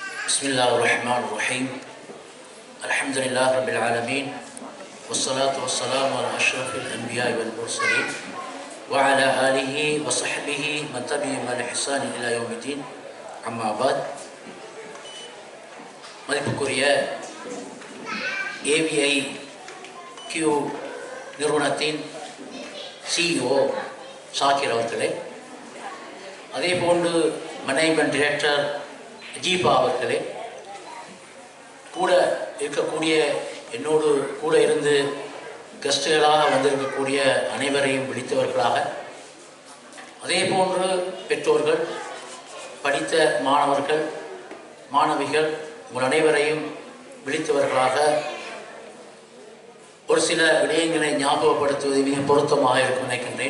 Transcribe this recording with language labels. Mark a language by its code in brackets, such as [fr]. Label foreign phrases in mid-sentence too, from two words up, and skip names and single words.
[ar] بسم الله الرحمن الرحيم الحمد لله رب العالمين والصلاة والسلام على أشرف الأنبياء والمرسلين وعلى آله وصحبه من تبعهم بإحسان إلى يوم الدين أما بعد மதிப்புக்குரிய [ta] AVIQ நிறுவனத்தின் CEO ஷாக்கிர் அவர்களே, அதே போன்று [en] management director [ta] ஜீபா அவர்களே, கூட இருக்கக்கூடிய என்னோடு கூட இருந்து கெஸ்டுகளாக வந்திருக்கக்கூடிய அனைவரையும் விழித்தவர்களாக, அதே போன்று பெற்றோர்கள், படித்த மாணவர்கள், மாணவிகள் உங்கள் அனைவரையும் விழித்தவர்களாக ஒரு சில விடயங்களை ஞாபகப்படுத்துவது மிக பொருத்தமாக இருக்கும் நினைக்கின்றேன்.